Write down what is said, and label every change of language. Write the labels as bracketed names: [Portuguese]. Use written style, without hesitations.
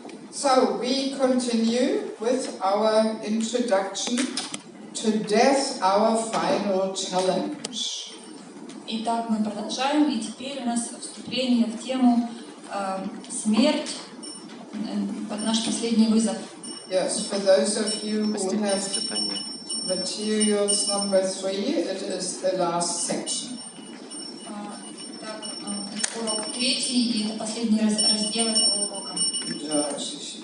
[English] So we continue with our introduction to death, our final challenge. [Russian] Итак, мы продолжаем, и теперь у нас вступление в тему смерть, наш последний вызов. [English] Yes, for those of you who have materials number 3, it is the last section. [Russian] Так, урок 3, и это последний раздел этого урока.